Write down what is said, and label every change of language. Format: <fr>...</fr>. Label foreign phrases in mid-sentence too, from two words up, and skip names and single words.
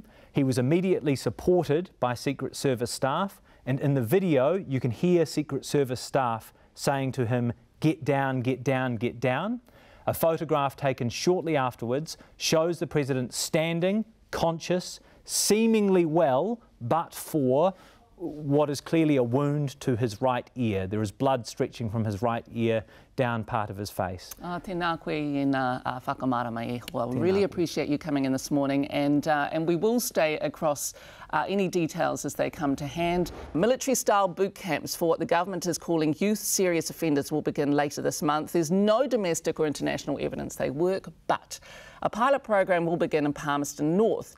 <en>He was immediately supported by Secret Service staff, and in the video you can hear Secret Service staff saying to him, "Get down, get down, get down." A photograph taken shortly afterwards shows the president standing, conscious, seemingly well, but for what is clearly a wound to his right ear. There is blood stretching from his right ear down part of his face.</en> <mi>Tēnā koe I ngā whakamara mai e hoa.</mi> <en>We really appreciate you coming in this morning, and we will stay across any details as they come to hand. Military-style boot camps for what the government is calling youth serious offenders will begin later this month. There's no domestic or international evidence they work, but a pilot program will begin in Palmerston North.</en>